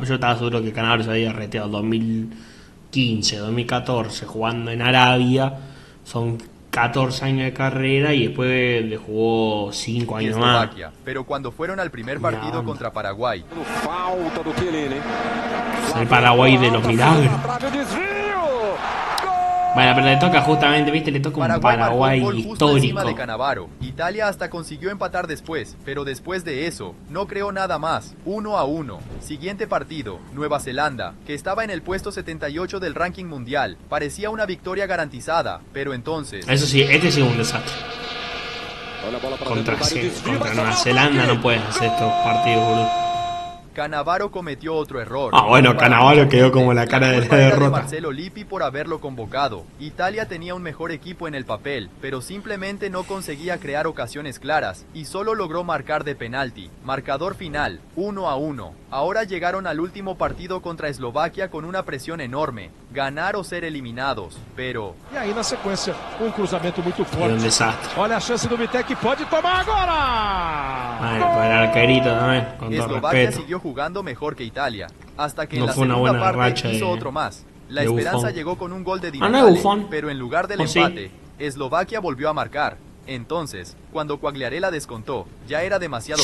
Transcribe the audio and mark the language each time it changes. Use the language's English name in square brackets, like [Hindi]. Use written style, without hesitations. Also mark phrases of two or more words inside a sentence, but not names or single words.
[Spanish] Yo estaba seguro que Cannavaro se había retirado en 2015, 2014 jugando en Arabia. Son 14 años de carrera y después le jugó 5 y años más. Eslovaquia, pero cuando fueron al primer partido Una contra Paraguay, [Portuguese] Falta do Chiellini. [Spanish] El Paraguay de los milagros. [Portuguese] Trave o desvio. [Spanish] Bueno, pero le toca justamente, viste, le toca un Paraguay marcó Paraguay un gol justo encima histórico. de Cannavaro. Italia hasta consiguió empatar después, pero después de eso, no creó nada más. 1-1. Siguiente partido, Nueva Zelanda, que estaba en el puesto 78 del ranking mundial. Parecía una victoria garantizada, pero entonces... Eso sí, este sí es un desastre. [Portuguese] Olha a bola para [Spanish] Contra, [Portuguese] dentro da área, desvio, contra vai [Spanish] Nueva [Portuguese] sobrar o [Spanish] Zelanda [Portuguese] ataque. [Spanish] no puedes hacer estos partidos, boludo. Cannavaro cometió otro error. Ah, bueno, Para Cannavaro mucha quedó gente, como la cara de la culpa era derrota. Marcello Lippi por haberlo convocado. Italia tenía un mejor equipo en el papel, pero simplemente no conseguía crear ocasiones claras y solo logró marcar de penalti. Marcador final, 1-1. Ahora llegaron al último partido contra Eslovaquia con una presión enorme, ganar o ser eliminados, pero... [Portuguese] E aí na sequência, cruzamento muito [Spanish] Y un [Portuguese] forte. [Spanish] desastre. [Portuguese] Olha a chance do Mitek, pode tomar agora! [Spanish] Bueno, para el arquerito también, con todo Eslovaquia respeto. siguió jugando mejor que Italia, hasta que No en la fue una segunda buena parte racha hizo de- otro más. La de esperanza Buffon. llegó con un gol de Ah, no es Dybala, Buffon. pero en lugar del ¿O sí? empate, Eslovaquia volvió a marcar. Entonces, cuando Quagliarella descontó, ya era demasiado